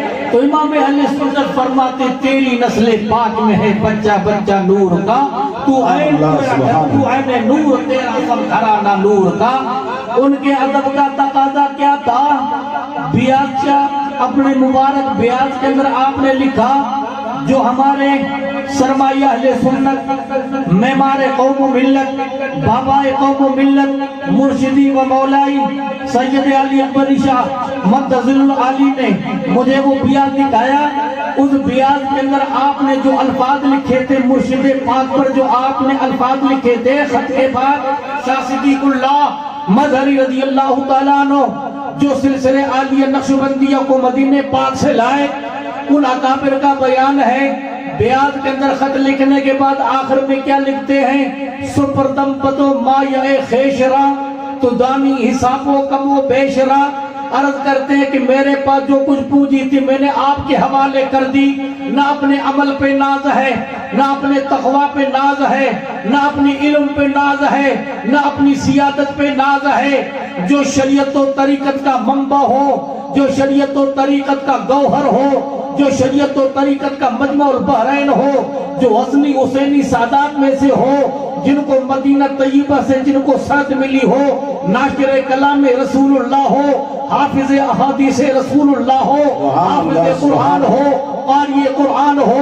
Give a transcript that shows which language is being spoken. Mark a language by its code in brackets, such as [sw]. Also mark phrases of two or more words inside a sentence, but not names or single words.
[ur] تو امام اہل سنت فرماتے تیری نسل پاک میں ہے بچہ بچہ نور کا، تو عین نور تیرا سب گھرانہ نور کا۔ ان کے ادب کا تقاضا کیا تھا؟ بیاض کا اپنے مبارک بیاض کے اندر آپ نے لکھا جو ہمارے سرمایہ اہل سنت، معمار قوم و ملت، بابا قوم و ملت، مرشدی و مولائی سید علی اکبر شاہ [ar] مدظل العالی [ur] نے مجھے وہ بیاض دکھایا۔ اس بیاض کے اندر آپ نے جو الفاظ لکھے تھے مرشد پاک پر، جو آپ نے الفاظ لکھے تھے خط کے بعد شاہ صدیق اللہ مظہری [ar] رضی اللہ تعالیٰ عنہ [ur] جو سلسلے عالیہ نقشبندیہ کو مدینہ پاک سے لائے، ان اکابر کا بیان ہے۔ بیاض کے اندر خط لکھنے کے بعد آخر میں کیا لکھتے ہیں؟ [fa] سپردم پتو مایہ خیشرا تو دانی حساب و کم و بیشرا۔ [ur] عرض کرتے ہیں کہ میرے پاس جو کچھ پونجی تھی میں نے آپ کے حوالے کر دی، نہ اپنے عمل پہ ناز ہے، نہ اپنے تقوی پہ ناز ہے، نہ اپنی علم پہ ناز ہے، نہ اپنی سیادت پہ ناز ہے۔ جو شریعت و طریقت کا منبع ہو، جو شریعت و طریقت کا گوہر ہو، جو شریعت و طریقت کا مجمع البحرین ہو، جو حسنی حسینی سادات میں سے ہو، جن کو مدینہ طیبہ سے جن کو سند ملی ہو، ناشر کلام رسول اللہ ہو، حافظ احادیث رسول اللہ ہو، حافظ قرآن ہو، قاری قرآن ہو۔